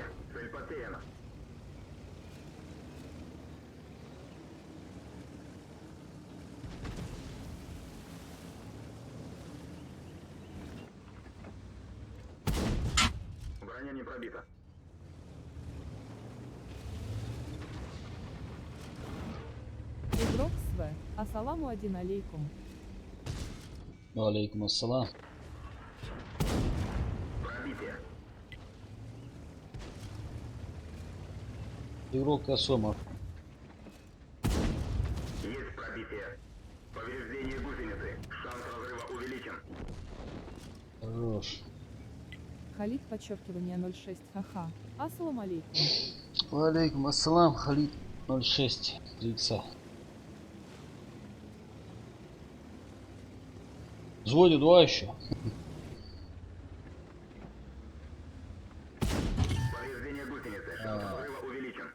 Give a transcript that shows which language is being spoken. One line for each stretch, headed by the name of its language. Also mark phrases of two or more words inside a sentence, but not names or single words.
Russian: Цель потеряна. Броня не пробита. Игрок СВ.
Arabic: السلام один عليكم. عليكم السلام.
Russian: Пробитие. Игрок Косомов. Есть пробитие. Повреждение гусеницы. Шанс разрыва увеличен. Хорош. Халид подчеркивание 06. Ха-ха.
Arabic: السلام عليكم. عليكم السلام. Халид 06. 3 икса.
Russian: Взводе 2 еще. Повреждение гусеницы. Шанс разрыва увеличен.